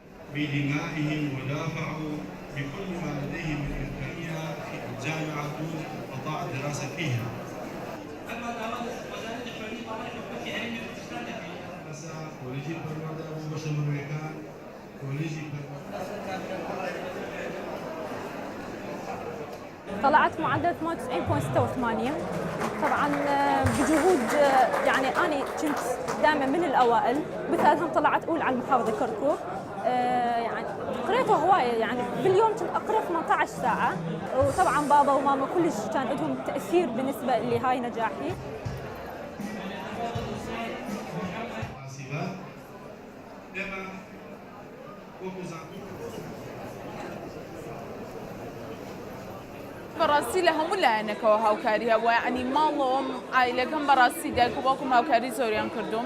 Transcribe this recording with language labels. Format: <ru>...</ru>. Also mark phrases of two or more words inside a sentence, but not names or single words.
<ar>بدمائهم ودافعوا بكل ما لديهم من إمكانية في الجامعة دون قطاع الدراسة فيها.</ar> <ckb>کۆلیژی پەروەردە بۆ بەشە مروێکان کۆلیژی</ckb> <ar>طلعت معدل 98.86. طبعا بجهود يعني أنا كنت دائما من الأوائل، بالتالي طلعت أولى على المحافظة كركوك. يعني قريت هواية، يعني باليوم كنت أقرأ 18 ساعة، وطبعا بابا وماما كلش كان لهم تأثير بالنسبة لهاي نجاحي.</ar> <ckb>بەڕاستی لە هەموو لایەنەکەوە هاوکاری هەبووە، یعنی ماڵۆم ئایلەکەم بەڕاستی دایک و باوکم هاوکاری زۆریان کردوم.</ckb>